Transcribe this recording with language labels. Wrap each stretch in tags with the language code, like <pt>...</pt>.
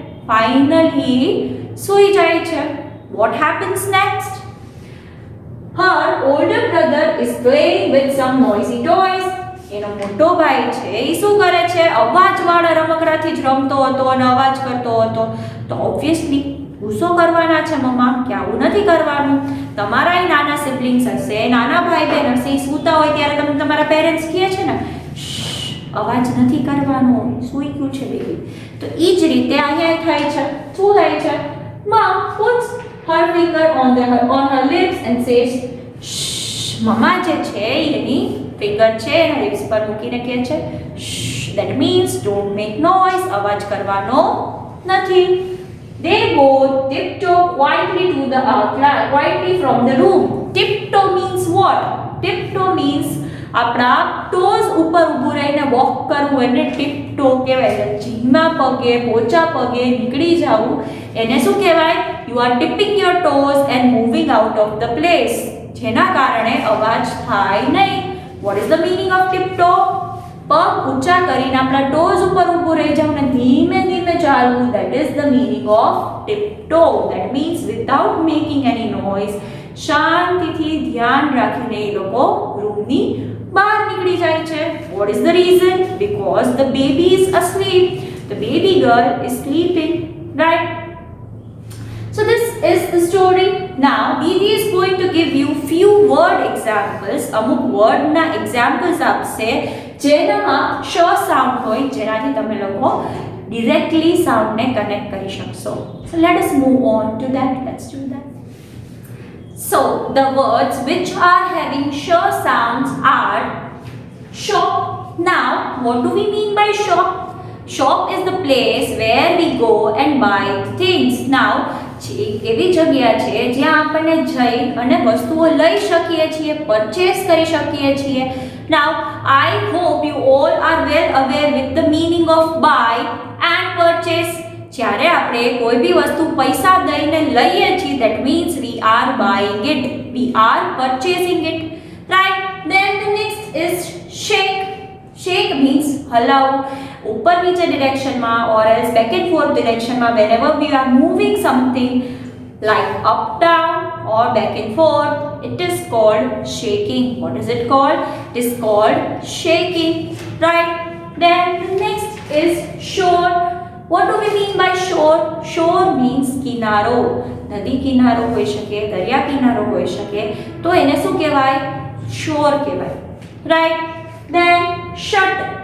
<gu>Finally સુઈ જાય છે.</gu> <en>What happens next? Her older brother is playing with some noisy toys.</en> <gu>એનો મોટો ભાઈ છે એ શું કરે છે? અવાજવાળા રમકડાથી જ રમતો હતો અને અવાજ કરતો હતો. તો ઓબ્વિયસલી ગુસ્સો કરવાના છે મમ્મા કે આવું નથી કરવાનું. તમારા એ નાના સિબ્લિંગ્સ હશે, નાના ભાઈ બહેન હશે, એ સૂતા હોય ત્યારે તમે તમારા પેરેન્ટ્સ કહે છે ને અવાજ નથી કરવાનો, સૂઈ ગયું છે બેબી. તો એ જ રીતે અહીંયા થાય છે. શું થાય છે?</gu> <en>Mom puts her finger on her lips and says shh.</en> <gu>મમ્મા જે છે એની ફિંગર છે એના લિપ્સ પર મૂકીને કહે છે shh.</gu> <en>That means don't make noise.</en> <gu>અવાજ કરવાનો નથી.</gu> <en>They both tiptoe quietly from the room. Tiptoe means what? Tiptoe means</en> <gu>આપણા ટોઝ ઉપર ઊભું રહીને વોક કરવું એને ટીપ ટો કહેવાય. ધીમા પગે પોચા પગે નીકળી જવું એને શું કહેવાય?</gu> <en>you are tipping your toes and moving out of the place,</en> <gu>જેના કારણે અવાજ થાય નહીં.</gu> <en>What is the meaning of tiptoe?</en> <gu>પગ ઊંચા કરીને આપણા ટોઝ ઉપર ઊભું રહી જવું અને ધીમે ધીમે ચાલવું.</gu> <en>That is the meaning of tiptoe. That means without making any noise,</en> <gu>શાંતિથી ધ્યાન રાખીને એ લોકો રૂમની બહાર નીકળી જાય છે.</gu> <en>What is the reason? Because the baby is asleep. The baby girl is sleeping, right? So this is the story. Now Didi is going to give you few word examples.</en> <gu>અમુક word ના examples આપશે જેનામાં શ sound હોય, જેનાથી તમે લોકો directly sound ને connect કરી શકશો.</gu> <en>So let us move on to that. Let's do that. So the words which are having sh sounds are shop. Now what do we mean by shop? Shop is the place where we go and buy things.</en> <gu>Now એવી જગ્યા છે જ્યાં આપણને જઈ અને વસ્તુઓ લઈ શકીએ છીએ, પરચેસ કરી શકીએ છીએ.</gu> <en>Now I hope you all are well aware with the meaning of buy and purchase.</en> <gu>જ્યારે આપણે કોઈ બી વસ્તુ પૈસા દઈને લઈએ છીએ,</gu> <en>that means we are buying it, we are purchasing it, right? Then the next is shake. Shake means</en> <gu>હલાવવું, ઉપર નીચે ડિરેક્શનમાં</gu> <en>or else back and forth ડિરેક્શનમાં. whenever we are moving something like up down or back and forth, it is called shaking. What is it called? It is called shaking, right? Then the next is shore. What do we mean by shore? Shore means કિનારો.</en> <gu>નદી કિનારો હોઈ શકે, દરિયા કિનારો હોઈ શકે, તો એને શું કહેવાય?</gu> <en>shore કહેવાય, right? Then shut.</en>